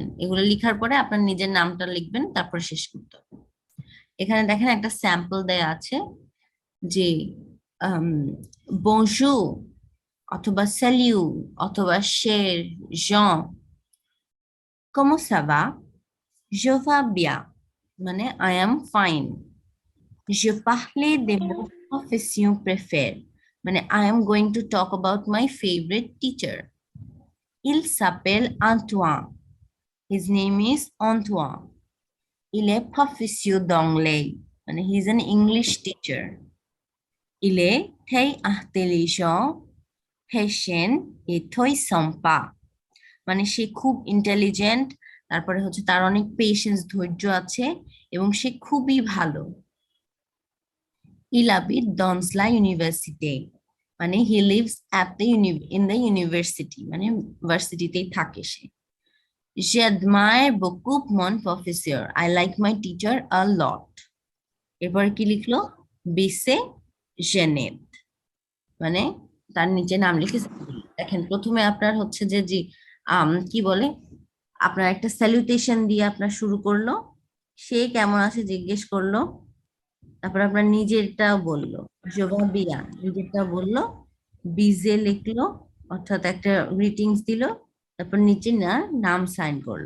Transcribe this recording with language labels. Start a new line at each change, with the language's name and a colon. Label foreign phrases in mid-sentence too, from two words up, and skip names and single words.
Bangla: এগুলো লিখার পরে আপনার নিজের নামটা লিখবেন, তারপর শেষ করতে হবে। এখানে দেখেন একটা স্যাম্পল দেয়া আছে যে বনজু অথবা স্যালিউ অথবা শের, জন,
French: comment ça va, je vais bien মানে
English: I am fine.
French: Je parlais de mon profession préférée
English: মানে I am going to talk about my favorite teacher.
French: Il s'appelle Antoine.
English: His name is Antoine.
French: Il est professeur d'anglais
English: মানে he is an English teacher.
French: Il est très intelligent, patient et très sympa।
Bangla: মানে সে খুব ইন্টেলিজেন্ট, তারপরে হচ্ছে তার অনেক পেশেন্স ধৈর্য আছে এবং সে খুবই ভালো।
French: Il habite dans la université,
English: মানে he lives at the in the university,
Bangla: মানে ভার্সিটিতেই থাকে সে।
French: J'admire beaucoup mon professeur.
English: I like my teacher a lot.
Bangla: এরপরে কি লিখলো? বিসে জেনেদ, মানে তার নিচে নাম লিখে দেখেন প্রথমে আপনার হচ্ছে যে জি কি বলে, আপনার একটা স্যালুটেশন দিয়ে আপনার শুরু করলো, সে কেমন আছে জিজ্ঞেস করলো, তারপর আপনার নিজেরটাও বললো,
French: je vais bien
Bangla: নিজেরটা বললো, বিজে লিখলো অর্থাৎ একটা গ্রিটিংস দিল, তারপর নিচে না নাম সাইন করলো।